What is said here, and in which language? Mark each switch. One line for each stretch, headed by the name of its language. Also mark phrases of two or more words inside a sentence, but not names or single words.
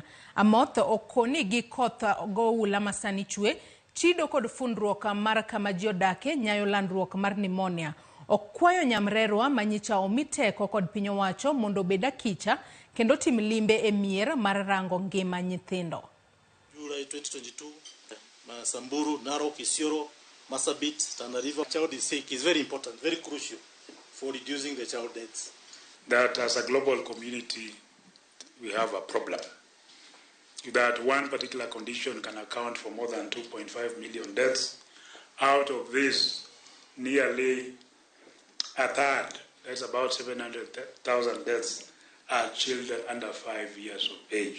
Luo (Kenya and Tanzania): Amoth okoni gi koth goula masani chue, chido kod fundruok mar kama ji odake nyayo landruok mar pneumonia. Okwayo nyamrerwa manyicha omiteko kod piny owacho mondo beda kicha kendo tim limbe e mier mar rango ngima nyithindo.
English: July 2022, Samburu, Narok, Isiolo, Marsabit, Tana River. Child is sick is very important, very crucial for reducing the child deaths. That as a global community, we have a problem. That one particular condition can account for more than 2.5 million deaths. Out of this, nearly a third, that's about 700,000 deaths, are children under 5 years of age.